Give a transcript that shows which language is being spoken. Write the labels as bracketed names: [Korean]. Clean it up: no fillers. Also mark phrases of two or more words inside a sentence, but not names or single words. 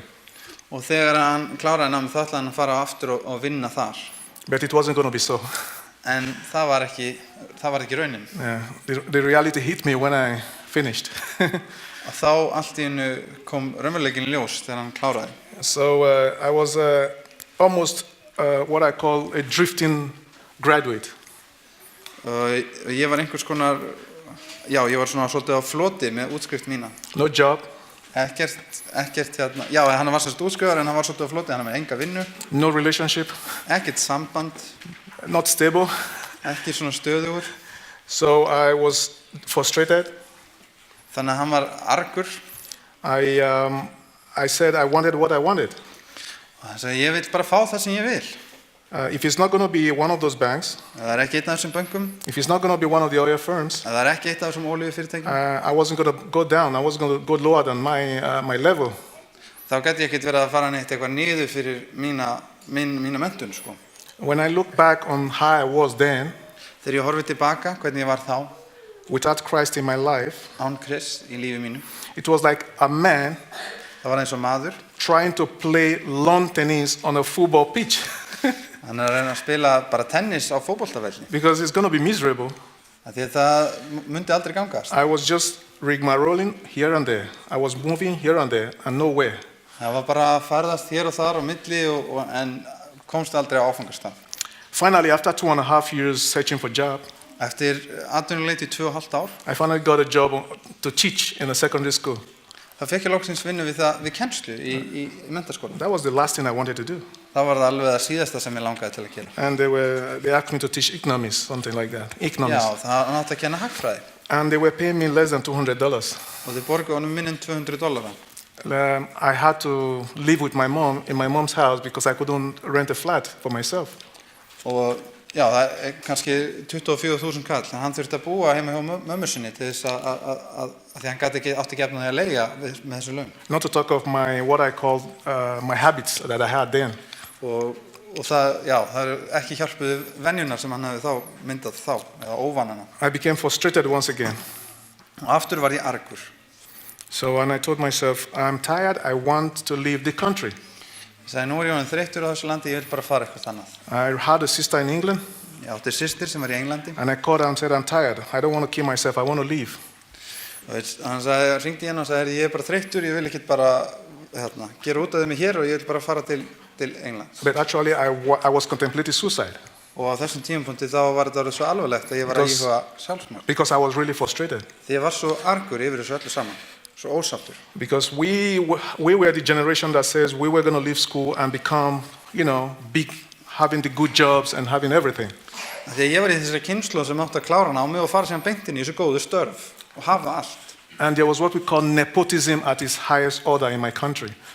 [Icelandic] Og þegar hann kláraði námið þá ætlaði hann að fara aftur og vinna þar. [English] But it wasn't going to be so. [Icelandic] En það var ekki raunin. [English] Yeah, the reality hit me when I finished. [Icelandic] Og þá allt í einu kom raunveruleikinn ljós þegar hann kláraði. [English] So I was almost what I call a drifting graduate. [Icelandic] Ég var einhvers konar, já, ég var svona svolítið á floti með útskrift mína. [English] No job. [Icelandic] Ekkert hérna, já, hann var sérst útskrifaður en hann var svolítið á floti, hann var með enga vinnu, [English] no relationship, [Icelandic] ekkert samband, [English] not stable. [Icelandic] ekki svona stöðugur, [English] So I was frustrated. [Icelandic] þannig að hann var argur [English] I said I wanted what I wanted. [Icelandic] og hann sagði, ég vil bara fá það sem ég vil. [English] If it's not going to be one of those banks, [Icelandic] Ef það ekki einn af þessum bönkum, [English] if it's not going to be one of the oil firms, [Icelandic] ef það ekki eitt af þessum olíufyrirtækjum, [English] I wasn't going to go down. I wasn't going to go lower than my level. [Icelandic] þá gæti ég ekkert verið að fara neitt eitthvað niður fyrir mína menntun, sko. [English] When I look back on how I was then, [Icelandic] Þegar ég horfi tilbaka, hvernig ég var þá, [English] without Christ in my life, [Icelandic] án Krists í lífi mínu, [English] it was like a man [Icelandic] það var eins og maður, [English] trying to play lawn tennis on a football pitch [Icelandic] hann er að reyna að spila bara tennis á fótboltavelli, [English] because it's going to be miserable. [Icelandic] af því að það myndi aldrei gangast. [English] I was just rigmaroling here and there. I was moving here and there and nowhere. [Icelandic] Það var bara að ferðast hér og þar á milli en komst aldrei á áfangastað. [English] Finally, after 2.5 years searching for a job, [Icelandic] Eftir atvinnuleiti í 2,5 ár, [English] I finally got a job to teach in a secondary school. [Icelandic] þá fekk ég loksins vinnu við kennslu í menntaskóla. [English] That was the last thing I wanted to do. [Icelandic] Það var það alveg það síðasta sem ég langaði til að gera. [English] And they asked me to teach economics, something like that. Economics. [Icelandic] Já, það átti að kenna hagfræði. [English] And they were paying me less than $200. [Icelandic] Og þeir borguðu honum minni en $200. [English] I had to live with my mom in my mom's house because I couldn't rent a flat for myself. [Icelandic] Og já, það kannski 24.000 kall, en hann þurfti að búa heima hjá mömmu sinni til þess að því hann átti ekki efna því að leigja með þessu laun. [English] Not to talk of what I called my habits that I had then. [Icelandic] Og það ekki hjálpuðu venjunar sem hann hefði þá myndað þá, eða óvanana. [English] I became frustrated once again. [Icelandic] Og aftur var ég argur. [English] So when I told myself, I'm tired, I want to leave the country. [Icelandic] Ég sagði, nú er ég orðinn þreyttur á þessu landi, ég vil bara fara eitthvað annað. [English] I had a sister in England. [Icelandic] Ég átti systir sem var í Englandi. [English] And I called her and said, I'm tired. I don't want to kill myself. I want to leave. [Icelandic] Og hann sagði, hringdi í henni og sagði, ég er bara þreyttur, ég vil ekki bara gera út af mig hér og ég vil bara fara til Englands. [English] But actually, I was contemplating suicide. [Icelandic] Og á þessum tímapunkti þá var þetta orðið svo alvarlegt að ég var að íhuga sjálfsmorð. [English] Because I was really frustrated. [Icelandic] Því ég var svo argur yfir þessu öllu saman, svo ósáttur. [English] Because we were the generation that says we were going to leave school and become, big, having the good jobs and having everything. [Icelandic] Því ég var í þessari kynslóð sem átti að klára námi og fara síðan beint inn í þessu góðu störf og hafa allt. [English] And there was what we call nepotism at its highest order in my country.